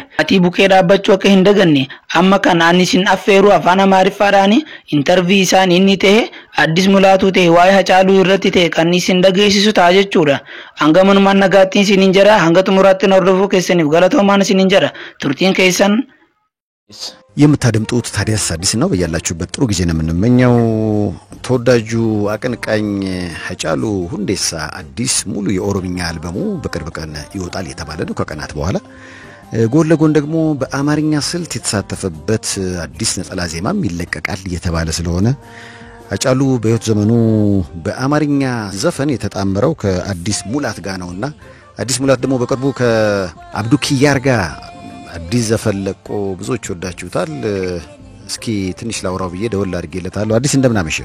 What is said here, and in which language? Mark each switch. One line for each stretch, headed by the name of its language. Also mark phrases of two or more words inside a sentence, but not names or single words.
Oromo: Ati bukee dhaabbachuu akka hin daganne amma kanaan isin affeeruu afaan Amaariffaadhaan interview isaan inni ta'e Addis Mulaatuu ta'e waa'ee Hacaaluu irratti ta'e kan isin dhageessisu ta'a jechuudha. Hanga manumaan nagaattiin isiniin jedha. Hanga xumuraatti hordofuu keessaniif galatoomaan isiniin jedha. Turtiin keessan
Amharic: የምታደምጡት ታዲያስ አዲስ ነው። በያላችሁበት ጥሩ ጊዜ ነው የምንመኘው። ተወዳጁ አቀንቃኝ ሃጫሉ ሁንዴሳ አዲስ ሙሉ የኦሮምኛ አልበሙ በቅርብ ቀን ይወጣል የተባለ ነው ከቀናት በኋላ። ጎን ለጎን ደግሞ በአማርኛ ስልት የተሳተፈበት አዲስ ነጠላ ዜማም ይለቀቃል የተባለ ስለሆነ ሃጫሉ በህይወት ዘመኑ በአማርኛ ዘፈን የተጣመረው ከአዲስ ሙላት ጋር ነውና አዲስ ሙላት ደግሞ በቅርቡ ከአብዱ ኪያር ጋር አዲስ ዘፈን ለቆ ብዙዎች ወዳችሁታል። እስኪ ትንሽ ላውራው ብዬ ደወል አድርጌለታለሁ። አዲስ እንደምን አመሸ?